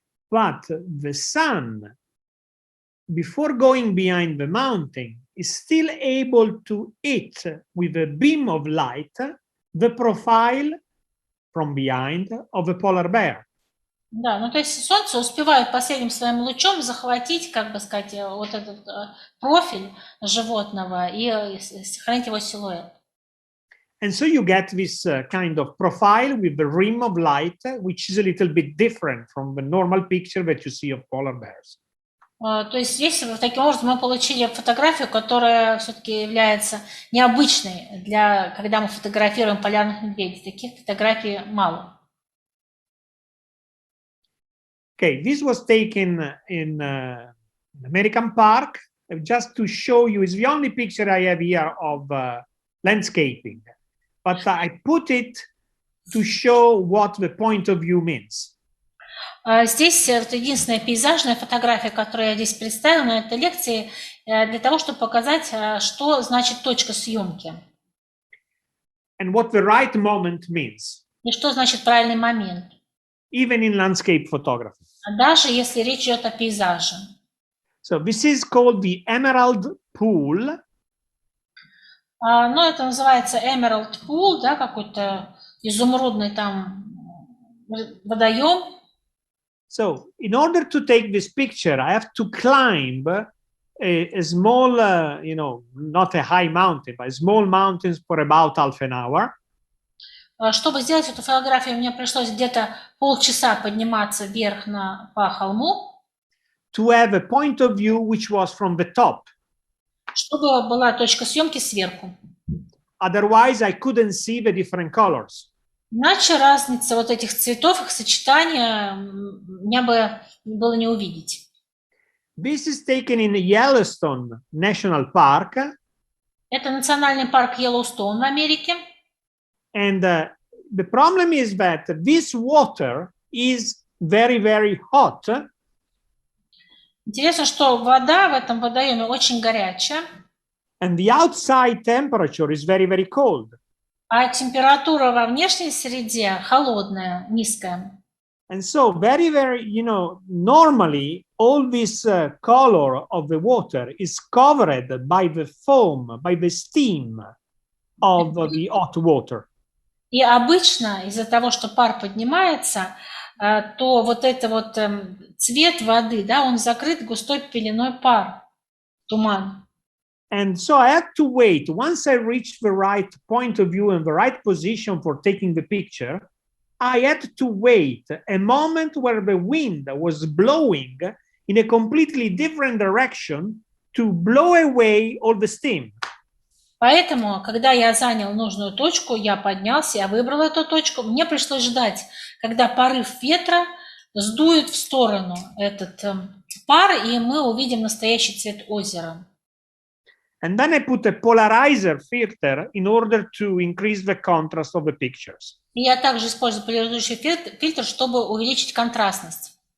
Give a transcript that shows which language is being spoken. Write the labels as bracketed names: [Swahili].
[English] But the sun, before going behind the mountain, is still able to hit with a beam of light the profile from behind of a polar bear. [Russian] Да, ну то есть солнце успевает последним своим лучом захватить, как бы сказать, вот этот профиль животного и сохранить его силуэт. [English] And so you get this kind of profile with the rim of light, which is a little bit different from the normal picture that you see of polar bears. [Russian] То есть здесь таким образом мы получили фотографию, которая все-таки является необычной для, когда мы фотографируем полярных медведей. Таких фотографий мало. [English] Okay, this was taken in an American park. Just to show you, it's the only picture I have here of landscaping. But I put it to show what the point of view means. [Russian] Здесь это единственная пейзажная фотография, которую я здесь представила на этой лекции, для того, чтобы показать, что значит точка съемки. [English] And what the right moment means. [Russian] И что значит правильный момент. [English] Even in landscape photography. [Russian] Даже если речь идет о пейзаже. [English] So this is called the emerald pool. [Russian] Ну, это называется Emerald Pool, да, какой-то изумрудный там водоем. [English] So, in order to take this picture, I have to climb a small, not a high mountain, but small mountains for about half an hour. [Russian] Чтобы сделать эту фотографию, мне пришлось где-то полчаса подниматься вверх по холму. [English] To have a point of view which was from the top. [Russian] Чтобы была точка съемки сверху. [English] Otherwise, I couldn't see the different colors. [Russian] Иначе разница вот этих цветов, их сочетания мне бы было не увидеть. [English] This is taken in Yellowstone National Park. [Russian] Это национальный парк Йеллоустоун в Америке. [English] And the problem is that this water is very, very hot. [Russian] Интересно, что вода в этом водоеме очень горячая. [English] And the outside temperature is very, very cold. [Russian] А температура во внешней среде холодная, низкая. [English] And so very, very, normally all this color of the water is covered by the foam, by the steam of the hot water. [Russian] И обычно из-за того, что пар поднимается, то вот это вот цвет воды, да, он закрыт густой пеленой пар, туман. [English] And so I had to wait. Once I reached the right point of view and the right position for taking the picture, I had to wait a moment where the wind was blowing in a completely different direction to blow away all the steam. [Russian] Поэтому, когда я занял нужную точку, я поднялся, я выбрал эту точку, мне пришлось ждать, когда порыв ветра сдует в сторону этот пар, и мы увидим настоящий цвет озера. [English] And then I put a polarizer filter in order to increase the contrast of the pictures. [Russian] И я также использую поляризующий фильтр, чтобы увеличить контрастность.